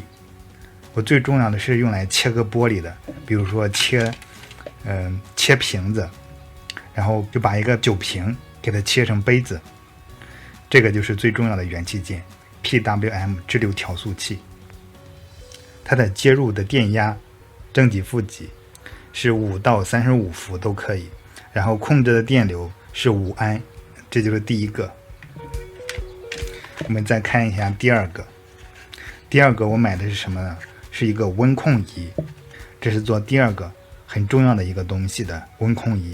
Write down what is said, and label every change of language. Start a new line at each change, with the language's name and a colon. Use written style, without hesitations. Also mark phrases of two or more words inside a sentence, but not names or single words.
Chinese: 我最重要的是用來切割玻璃的，比如說切瓶子，然後就把一個酒瓶給它切成杯子，這個就是最重要的元器件 PWM 直流調速器。它的接入的電壓正極負極是5到35伏都可以，然後控制的電流是5安，這就是第一個。我們再看一下第二個。第二個我買的是什麼呢？是一個溫控儀，這是做第二個很重要的一個東西的溫控儀。